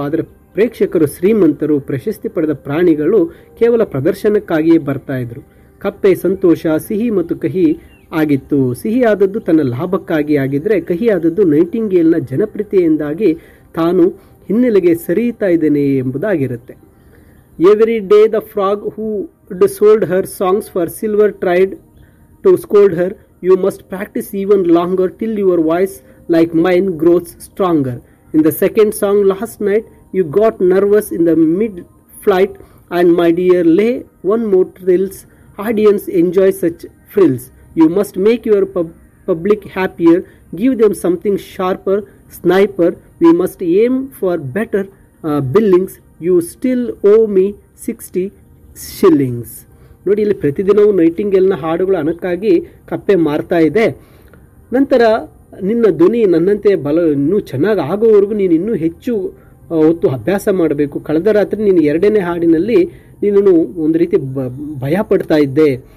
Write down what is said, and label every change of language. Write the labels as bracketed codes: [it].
[kn] ಆದರೆ ಪ್ರೇಕ್ಷಕರು ಶ್ರೀಮಂತರು, ಪ್ರಶಸ್ತಿ ಪಡೆದ ಪ್ರಾಣಿಗಳು ಕೇವಲ ಪ್ರದರ್ಶನಕ್ಕಾಗಿಯೇ ಬರ್ತಾ ಇದ್ರು. ಕಪ್ಪೆ ಸಂತೋಷ, ಸಿಹಿ ಮತ್ತು ಕಹಿ ಆಗಿತ್ತು. ಸಿಹಿಯಾದದ್ದು ತನ್ನ ಲಾಭಕ್ಕಾಗಿ ಆಗಿದ್ರೆ, ಕಹಿಯಾದದ್ದು ನೈಟಿಂಗೇಲ್ನ ಜನಪ್ರಿಯತೆಯಿಂದಾಗಿ ತಾನು ಹಿನ್ನೆಲೆಗೆ ಸರಿಯುತ್ತಾ ಇದ್ದೇನೆ ಎಂಬುದಾಗಿರುತ್ತೆ. [en] Every day the frog who sold her songs for silver tried to scold her. You must practice even longer till your voice like mine grows stronger. In the second song last night you got nervous in the mid-flight, and my dear lay one more thrills. Audience enjoy such frills. You must make your public happier. Give them something sharper. Sniper, we must aim for better billings. You still owe me 60 shillings. [kn] ನೋಡಿ, ಇಲ್ಲಿ ಪ್ರತಿದಿನವೂ ನೈಟಿಂಗೇಲ್ನ ಹಾಡುಗಳು ಹಣಕ್ಕಾಗಿ ಕಪ್ಪೆ ಮಾರ್ತಾ ಇದೆ. ನಂತರ ನಿನ್ನ ಧ್ವನಿ ನನ್ನಂತೆ ಇನ್ನೂ ಚೆನ್ನಾಗಿ ಆಗೋವರೆಗೂ ನೀನು ಇನ್ನೂ ಹೆಚ್ಚು ಹೊತ್ತು ಅಭ್ಯಾಸ ಮಾಡಬೇಕು. ಕಳೆದ ರಾತ್ರಿ ನೀನು 2ನೇ ಹಾಡಿನಲ್ಲಿ ನೀನು ಒಂದು ರೀತಿ ಭಯ ಪಡ್ತಾ ಇದ್ದೆ.